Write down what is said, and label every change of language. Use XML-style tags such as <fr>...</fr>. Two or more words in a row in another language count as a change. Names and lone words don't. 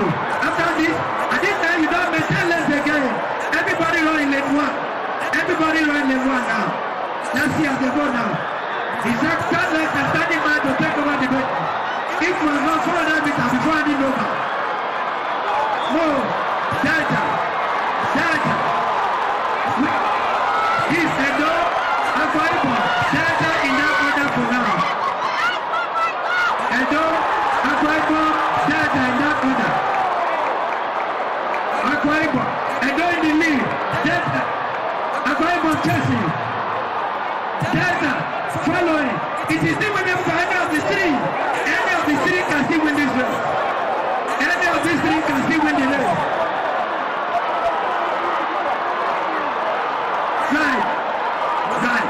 <en>After this, at this time you don't maintain less again. Everybody run in lane 1. Everybody run in lane 1 now. Let's see as they go now. The third leg is standing by to take over the battle. If we are not 400 meters before handing over. Move. Delta. Delta. This Edo, Akwa Ibom, Delta in that order for now. Edo, Akwa Ibom, Delta in that order. Akwa Ibom, Edo in the lead. Delta, Akwa Ibom chasing. Delta following. It is still winning for any of the three. Any of the three can still win this race. Any of these three can still win the race. Right.</en>